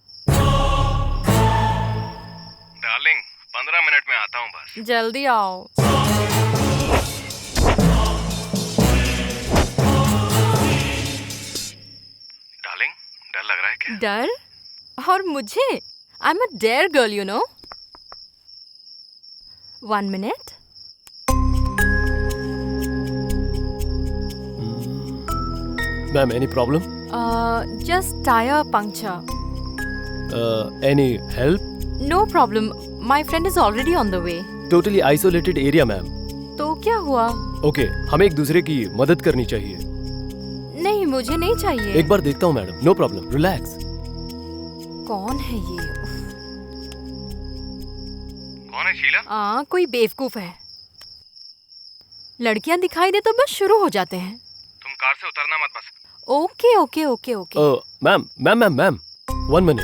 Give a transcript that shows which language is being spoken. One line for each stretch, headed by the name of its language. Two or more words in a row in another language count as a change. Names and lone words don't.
Hindi: डार्लिंग, 15 मिनट में आता हूँ बस। जल्दी आओ। डार्लिंग, डर लग रहा है क्या? डर? और मुझे?
English: I am a dare girl, you know. 1 minute. Ma'am, any problem? Just tire puncture. Any help? No problem. My friend is already on the way. Totally isolated area, ma'am.
Hindi: तो क्या हुआ? Okay, हमें एक दूसरे की मदद करनी चाहिए। नहीं, मुझे नहीं चाहिए। एक बार देखता हूँ मैडम।
English: No problem. Relax.
Hindi: कौन है ये? कौन है शीला? कोई बेवकूफ है। लड़कियां दिखाई दे तो बस शुरू हो जाते हैं। तुम कार से उतरना मत बस।
English: okay okay okay okay. मैम 1 minute।